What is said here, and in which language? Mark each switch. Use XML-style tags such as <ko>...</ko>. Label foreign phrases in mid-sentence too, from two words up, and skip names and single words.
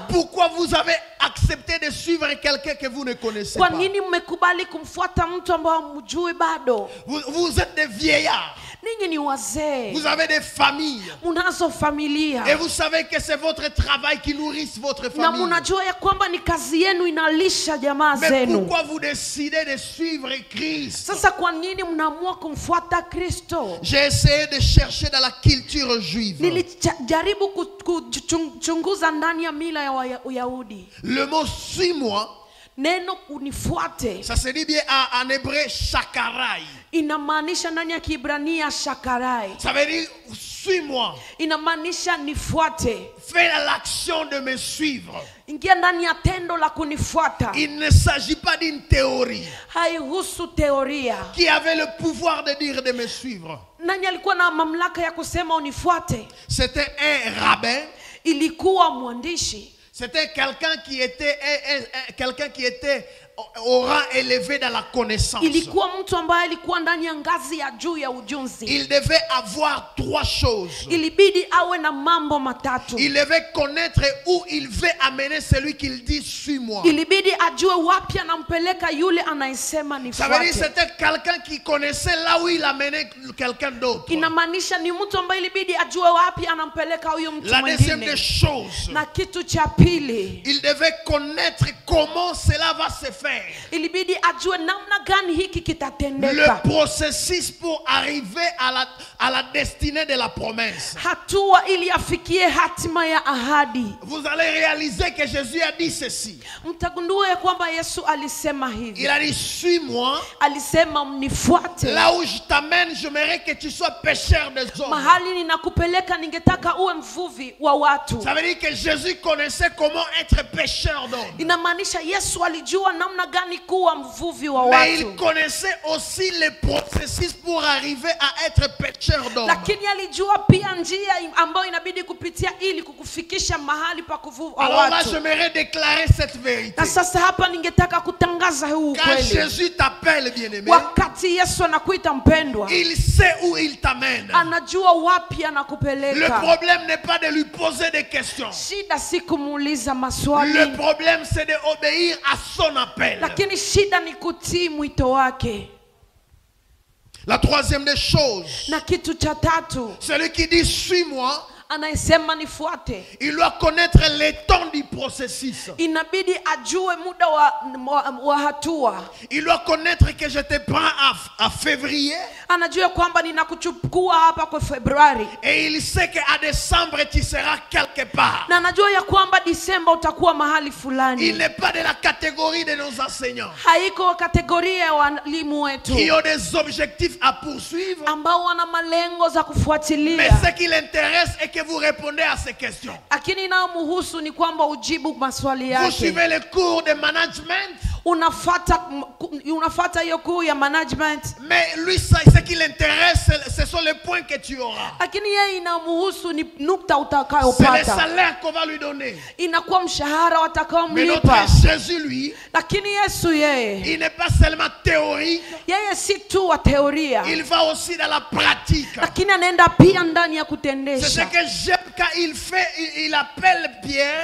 <fr>pourquoi vous avez accepté de suivre quelqu'un que vous ne connaissez</fr> <sw>kwa</sw> <fr>pas?</fr> <sw>nini mmekubali kumfuata mtu ambao hamjui bado?</sw> <fr>Vous êtes des vieillards,</fr> <sw>Ninyi ni wazee,</sw> <fr>vous avez des familles</fr> <sw>munazo familia,</sw> <fr>et vous savez que c'est votre travail qui nourrit votre</fr> <sw>na</sw> <fr>famille.</fr> <sw>munajua ya kwamba ni kazi yenu inalisha jamaa</sw> <fr>Mais</fr> <sw>zenu.</sw> <fr>pourquoi vous décidez de suivre Christ?</fr> <sw>Sasa kwa nini mnaamua kumfuata Kristo?</sw> <fr>J'ai essayé de chercher dans la culture juive.</fr> <sw>Nilijaribu kuchunguza ndani ya mila ya Uyahudi.</sw> <fr>Le mot suis-moi,</fr> <sw>Neno unifuate</sw> <fr>ça se dit bien en hébreu shakarai.</fr> <sw>inamaanisha ndani ya Kiebrania shakarai.</sw> <fr>Ça veut dire suis-moi.</fr> <sw>Inamaanisha nifuate.</sw> <fr>Fais l'action de me suivre.</fr> <sw>Ingia ndani ya tendo la kunifuata.</sw> <fr>Il ne s'agit pas d'une théorie.</fr> <sw>Haihusu teoria.</sw> <fr>Qui avait le pouvoir de dire de me suivre?</fr> <sw>Nani alikuwa na mamlaka ya kusema unifuate?</sw> <fr>C'était un rabbin.</fr> <sw>Ilikuwa mwandishi.</sw> <fr>C'était quelqu'un qui était au rang élevé dans la connaissance.</fr> <sw>Ilikuwa mtu ambaye alikuwa ndani ya ngazi ya juu ya ujunzi.</sw> <fr>Il devait avoir trois choses.</fr> <sw>Ilibidi awe na mambo matatu.</sw> <fr>Il devait connaître où il veut amener celui qu'il dit suis-moi.</fr> <sw>Ilibidi ajue wapi anampeleka yule anayesema</sw> <fr>Ça veut dire</fr> <sw>nifuate.</sw> <fr>c'était quelqu'un qui connaissait là où il amenait quelqu'un d'autre.</fr> <sw>Inamaanisha ni mtu ambaye ilibidi ajue wapi anampeleka huyo mtu</sw> <fr>La deuxième</fr> <sw>mwingine.</sw> <fr>des choses,</fr> <sw>Na kitu cha pili,</sw> <fr>il devait connaître comment cela va se faire.</fr> <sw>ilibidi ajue namna gani hiki</sw> <fr>Le</fr> <sw>kitatendeka.</sw> <fr>processus pour arriver à la destinée de la promesse.</fr> <sw>Hatua ili afikie hatima ya ahadi.</sw> <fr>Vous allez réaliser que Jésus a dit ceci.</fr> <sw>Mtagundua ya kwamba Yesu alisema hivi.</sw> <fr>Il a dit suis-moi.</fr> <sw>Alisema mnifuate.</sw> <fr>Là où je t'amène, j'aimerais que tu sois pêcheur des hommes.</fr> <sw>Mahali ninakupeleka ningetaka uwe mvuvi wa watu.</sw> <fr>Ça veut dire que Jésus connaissait comment être pêcheur d'hommes.</fr> <sw>Inamaanisha Yesu alijua namna gani kuwa mvuvi wa</sw> <fr>Mais il</fr> <sw>watu.</sw> <fr>connaissait aussi le processus pour arriver à être pêcheur d'hommes.</fr> <sw>Lakini alijua pia njia ambayo inabidi kupitia ili kukufikisha mahali pa kuvua</sw> <fr>Alors là,</fr> <sw>watu.</sw> <fr>j'aimerais déclarer cette vérité.</fr> <sw>Na sasa hapa ningetaka kutangaza huu</sw> <fr>Quand</fr> <sw>ukweli.</sw> <fr>Jésus t'appelle, bien-aimé,</fr> <sw>Wakati Yesu anakuita mpendwa,</sw> <fr>il sait où il t'amène.</fr> <sw>anajua wapi</sw> <fr>Le</fr> <sw>anakupeleka.</sw> <fr>problème n'est pas de lui poser des questions.</fr> <sw>Shida si kumuuliza</sw> <fr>Le</fr> <sw>maswali,</sw> <fr>problème, c'est d'obéir à son appel.</fr> <sw>lakini shida ni kutii mwito wake.</sw> <fr>La troisième des choses,</fr> <sw>Na kitu cha tatu,</sw> <fr>celui qui dit suis-moi,</fr> <sw>anayesema nifuate,</sw> <fr>il doit connaître le temps du processus.</fr> <sw>inabidi ajue muda wa hatua.</sw> <fr>Il doit connaître que je te prends à février</fr> <sw>Anajua kwamba ninakuchukua hapa kwa Februari,</sw> <fr>et il sait qu'à décembre tu seras quelque part.</fr> <sw>na anajua ya kwamba Disemba utakuwa mahali</sw> <fr>Il</fr> <sw>fulani.</sw> <fr>n'est pas de la catégorie de nos enseignants</fr> <sw>Haiko kategoria ya walimu wetu</sw> <fr>qui ont des objectifs à poursuivre,</fr> <sw>ambao wana malengo za</sw> <fr>mais</fr> <sw>kufuatilia,</sw> <fr>ce qui l'intéresse est que vous répondez à ces questions.</fr> <sw>lakini inayomhusu ni kwamba ujibu maswali</sw> <fr>Vous</fr> <sw>yake.</sw> <fr>suivez les cours de management,</fr> <sw>unafuata hiyo kuu ya management.</sw> <fr>Mais lui, ce qui l'intéresse, ce sont les points que tu auras.</fr> <sw>Lakini yeye inamhusu ni nukta</sw> <fr>C'est le</fr> <sw>utakayopata.</sw> <fr>salaire qu'on va lui donner.</fr> <sw>Inakuwa mshahara</sw> <fr>Mais</fr> <sw>watakaomlipa.</sw> <fr>notre Jésus, lui,</fr> <sw>Lakini Yesu yeye</sw> <fr>il n'est pas seulement théorique,</fr> <sw>si tu wa teoria,</sw> <fr>il va aussi dans la pratique.</fr> <sw>lakini anaenda pia ndani ya</sw> <fr>C'est ce</fr> <sw>kutendesha.</sw> <fr>que j'aime quand il fait, il appelle Pierre.</fr>